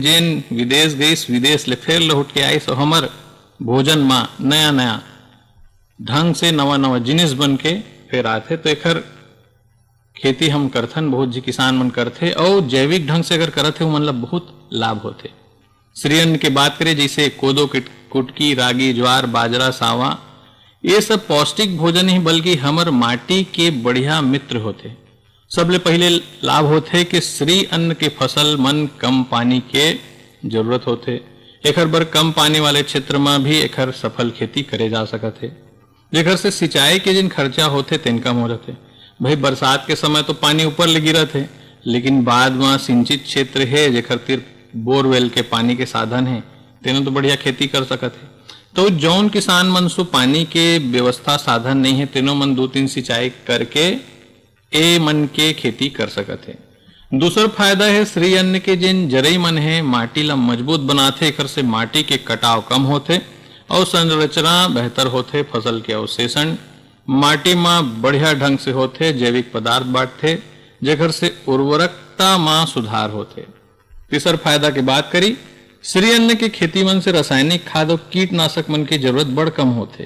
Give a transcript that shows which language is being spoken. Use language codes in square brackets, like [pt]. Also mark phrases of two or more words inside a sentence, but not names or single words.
[hne] जेन विदेश गईस, विदेश ले फिर लौट के आईस, और हमर भोजन में नया नया ढंग से नवा नवा जिनिस बन के फिर आते। तो एकर खेती हम करथन, बहुत जी किसान मन करथे, और जैविक ढंग से अगर करथे मन ला बहुत लाभ होते। श्री अन्न की बात करें, जैसे कोदो कुटकी रागी ज्वार बाजरा सावा, ये सब पौष्टिक भोजन ही बल्कि हमर माटी के बढ़िया मित्र होते। सबले पहले लाभ होते कि श्री अन्न के फसल मन कम पानी के जरूरत होते। एकर बर कम पानी वाले क्षेत्र में भी एकर सफल खेती करे जा सकत है, जेकर से सिंचाई के जिन खर्चा होते तेन कम हो जाते। भाई बरसात के समय तो पानी ऊपर ले गिरत है, लेकिन बाद में सिंचित क्षेत्र है जेकर तीर बोरवेल के पानी के साधन है, तेनो तो बढ़िया खेती कर सकत है। तो जौन किसान मन सो पानी के व्यवस्था साधन नहीं है, तेनो मन 2-3 सिंचाई करके ए मन के खेती कर सकत है। दूसरा फायदा है श्री अन्न के जिन जरई मन है माटी ला मजबूत बनाथे, एकर से माटी के कटाव कम होते और संरचना बेहतर होते। फसल के अवशेषण माटी में बढ़िया ढंग से होते, जैविक पदार्थ बांटते, जेकर से उर्वरकता में सुधार होते। तीसरा फायदा की बात करी, श्री अन्न के खेती मन से रासायनिक खाद और कीटनाशक मन की जरूरत बड़ कम होते।